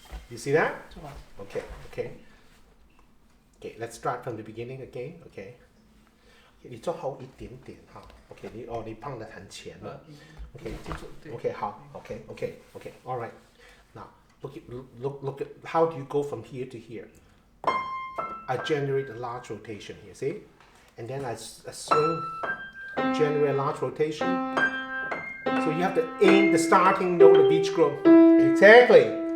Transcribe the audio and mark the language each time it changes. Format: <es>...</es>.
<en>You see that? Okay. Let's start from the beginning again. Okay.</en> <zh>你做好一点点哈 ，OK， 你放得很前了 ，OK， 好 ，OK，</zh> <en>all right. Now look at how do you go from here to here? I generate a large rotation here, see, and then I swing, generate a large rotation. So you have to aim the starting note of each group. Exactly.</en>